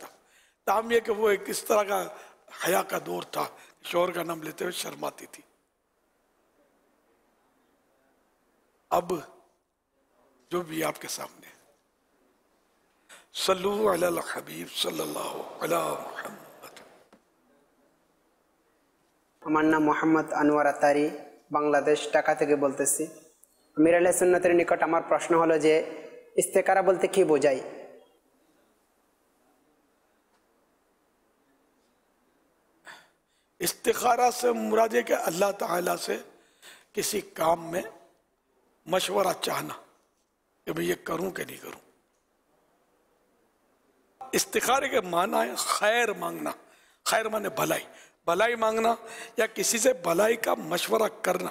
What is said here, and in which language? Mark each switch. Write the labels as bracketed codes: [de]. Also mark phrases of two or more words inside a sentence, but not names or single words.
[ur] تاہم یہ کہ وہ ایک اس طرح کا حیا کا دور تھا، شوہر کا نام لیتے ہوئے شرماتی تھی۔ اب جو بھی آپ کے سامنے [ar] صلو علی الحبیب صلی اللہ علی محمد۔ [bn] আমার নাম মোহাম্মদ আনোয়ার আতারি, বাংলাদেশ ঢাকা থেকে বলতেছি। আমির আহলে সুন্নতের নিকট আমার প্রশ্ন হলো যে ইস্তেকারা বলতে কি বোঝায়? [ur] استخارہ سے مراد ہے کہ اللہ تعالیٰ سے کسی کام میں مشورہ چاہنا کہ میں یہ کروں کہ نہیں کروں۔ استخارے کے معنی ہے خیر مانگنا، خیر مانے بھلائی، بھلائی مانگنا یا کسی سے بھلائی کا مشورہ کرنا۔